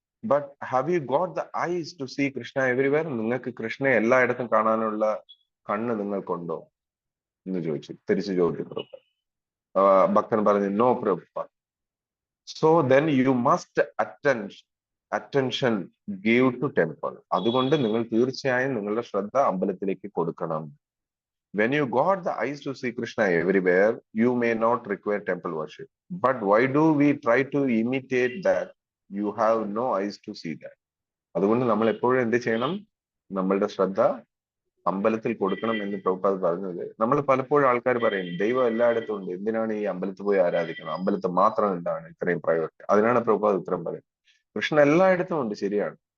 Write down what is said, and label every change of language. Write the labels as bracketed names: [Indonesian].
[English] But have you got the eyes to see Krishna everywhere? [Malayalam] നിങ്ങൾക്ക് കൃഷ്ണയെ എല്ലായിടത്തും കാണാനുള്ള കണ്ണ് നിങ്ങൾക്കുണ്ടോ എന്ന് ചോദിച്ചു. തിരിച്ചു ചോദിച്ചു പ്രഭുപാദ്. ഭക്തൻ പറഞ്ഞു, no Prabhupada. [English] So then you must attention give to temple. [Malayalam] അതുകൊണ്ട് നിങ്ങൾ തീർച്ചയായും നിങ്ങളുടെ ശ്രദ്ധ അമ്പലത്തിലേക്ക് കൊടുക്കണം. [English] When you got the eyes to see Krishna everywhere, you may not require temple worship. But why do we try to imitate that? You have no eyes to see that. [Malayalam] അതുകൊണ്ട് നമ്മൾ എപ്പോഴും എന്ത് ചെയ്യണം? നമ്മളുടെ ശ്രദ്ധ അമ്പലത്തിൽ കൊടുക്കണം എന്ന് പ്രഭുപാദ് പറഞ്ഞത്. നമ്മൾ പലപ്പോഴും ആൾക്കാർ പറയും ദൈവം എല്ലായിടത്തും ഉണ്ട്, എന്തിനാണ് ഈ അമ്പലത്തിൽ പോയി ആരാധിക്കണം, അമ്പലത്തിൽ മാത്രം എന്താണ് ഇത്രയും പ്രയോറിറ്റി? അതിനാണ് പ്രഭുപാദ് ഉത്തരം പറയുന്നത്. കൃഷ്ണൻ എല്ലായിടത്തും ഉണ്ട്, ശരിയാണ്.